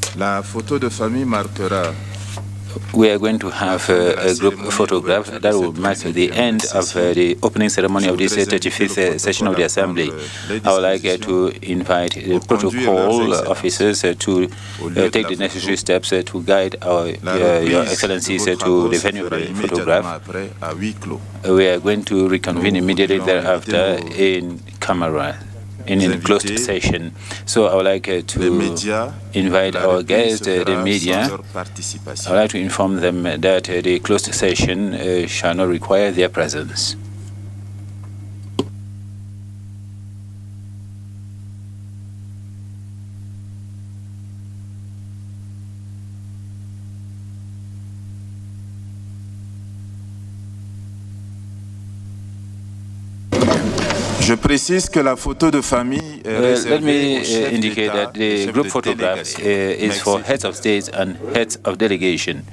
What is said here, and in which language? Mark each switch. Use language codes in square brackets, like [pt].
[fr] La photo de famille marquera. [en] We are going to have a group photograph that will mark the end of the opening ceremony of this 35th session of the Assembly. I would like to invite the protocol officers to take the necessary steps to guide Your Excellencies to the venue of the photograph. We are going to reconvene immediately thereafter in camera. In a closed session. So I would like to invite our guests, the media. I would like to inform them that the closed session shall not require their presence. [fr] Je précise que la photo de famille est [en] let me indicate that the group photograph is for heads of states and heads of delegation.